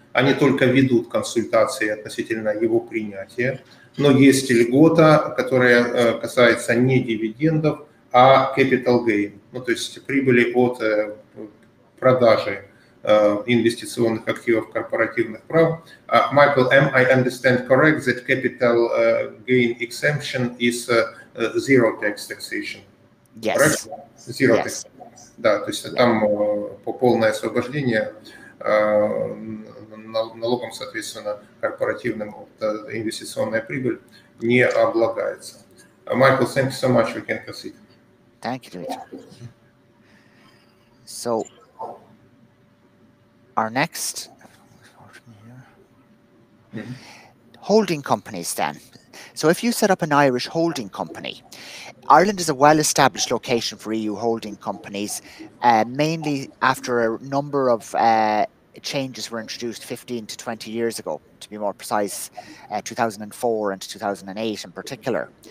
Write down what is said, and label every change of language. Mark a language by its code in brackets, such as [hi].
[ru] Они только ведут консультации относительно его принятия, но есть льгота, которая касается не дивидендов, а [en] capital gain, [ru] то есть прибыли от продажи инвестиционных активов корпоративных прав. [en] Michael, am I understand correct that capital gain exemption is zero taxation? Yes. Correct? Zero Yes. tax. [ru] Да, то есть там полное освобождение налогом, соответственно, корпоративным, инвестиционная прибыль не облагается. [en] Michael, thank you so much. We can proceed. Thank you, Dimitri. So our next holding companies then. So if you set up an Irish holding company, Ireland is a well-established location for EU holding companies, mainly after a number of changes were introduced 15 to 20 years ago, to be more precise, 2004 and 2008 in particular.